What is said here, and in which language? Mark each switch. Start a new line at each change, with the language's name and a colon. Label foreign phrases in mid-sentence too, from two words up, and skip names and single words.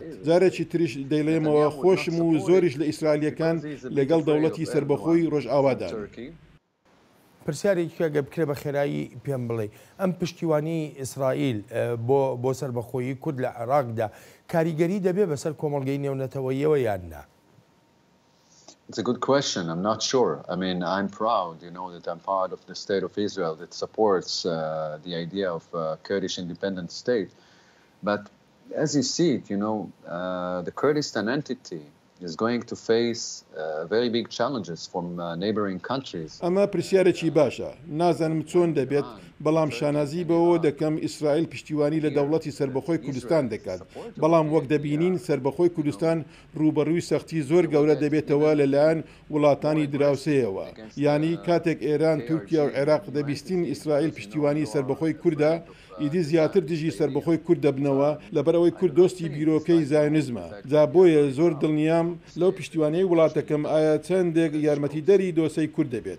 Central Kurdish: جارێکی تریش دەیڵێمەوە خۆشم و زۆریش لە ئیسرائیلیەکان لەگەڵ دەوڵەتی سربەخۆی ڕۆژئاوادان. پرسیارێکی ئەگە بکرێ بە خێرایی پێم بڵێ ئەم پشتیوانی ئیسرائیل بۆ سربەخۆیی کورد لە عێراقدا کاریگەری دەبێ بەسەر کۆمەڵگەی نێونەتەوەییەوە یان نا؟
English: It's a good question. I'm not sure. I mean, I'm proud, you know, that I'm part of the state of Israel that supports the idea of a Kurdish independent state. But as you see it, you know, the Kurdistan entity is going to face very big challenges from neighboring countries.
Central Kurdish: ئەمە پرسیارێکی باشە. نازانم چۆن دەبێت بەڵام شانازی بەوە دەکەم ئیسرائیل پشتیوانی لە دەوڵەتی سربەخۆی کوردستان دەکات بەڵام وەک دەبینین سربەخۆی کوردستان ڕوبەڕووی سەختی زۆر گەورە دەبێتەوە لەلایەن وڵاتانی دراوسەیەوە یعنی کاتێک ئێران تورکیا و عێراق دەبیستین ئیسرائیل پشتیوانی سربەخۆی کووردا ئیدی زیاتر دژی سربەخۆی کورد دەبنەوە لەبەرەوەی کورد دۆستی بیرۆکەی زایۆنیزمە جا بۆیە زۆر دڵنیام لەو پشتیوانەی وڵاتەکەم ئایا چەندێک یارمەتیدەری دۆسەی کورد دەبێت